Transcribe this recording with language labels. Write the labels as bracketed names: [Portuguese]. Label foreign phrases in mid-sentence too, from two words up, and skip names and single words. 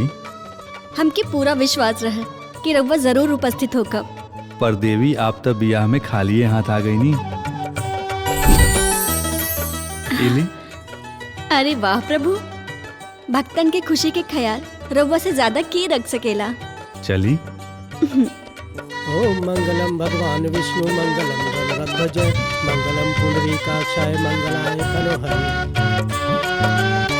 [Bhojpuri] हमके पूरा विश्वास रहे कि रउआ जरूर उपस्थित होकर। पर देवी आप तब बियाह में खाली हाथ आ गई नी। इली? अरे वाह प्रभु, भक्तन के खुशी के ख्याल रउआ से ज्यादा की रख सकेला। चली। [Sanskrit] ओम मंगलम भगवान विष्णु मंगलम गणध्वज मंगलम पुंडरीकाक्षाय मंगलाय तनोहरि।